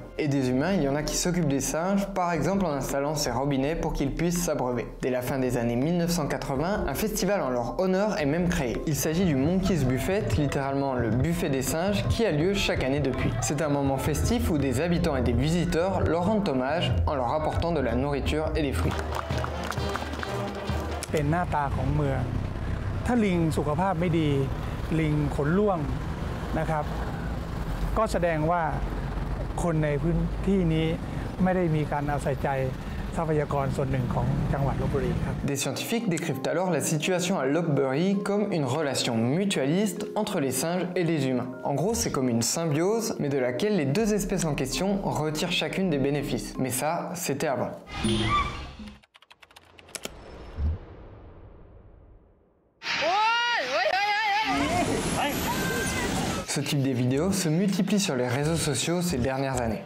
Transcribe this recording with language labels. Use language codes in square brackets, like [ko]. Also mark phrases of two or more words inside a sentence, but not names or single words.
[fr] Et des humains, il y en a qui s'occupent des singes, par exemple en installant ces robinets pour qu'ils puissent s'abreuver. Dès la fin des années 1980, un festival en leur honneur est même créé. Il s'agit du Monkeys Buffet, littéralement le buffet des singes, qui a lieu chaque année depuis. C'est un moment festif où des habitants et des visiteurs leur rendent hommage en leur apportant de la nourriture et des fruits. [th] เป็นหน้าตาของเมืองถ้าลิงสุขภาพไม่ดีลิงขนร่วงนะครับก็แสดงว่าคนในพื้นที่นี้ไม่ได้มีการเอาใส่ใจทรัพยากรส่วนหนึ่งของจังหวัดลพบุรีครับ [fr] Des scientifiques décrivent alors la situation à Lopburi comme une relation mutualiste entre les singes et les humains. En gros, c'est comme une symbiose, mais de laquelle les deux espèces en question retirent chacune des bénéfices. Mais ça, c'était avant. Ce type de vidéos se multiplie sur les réseaux sociaux ces dernières années.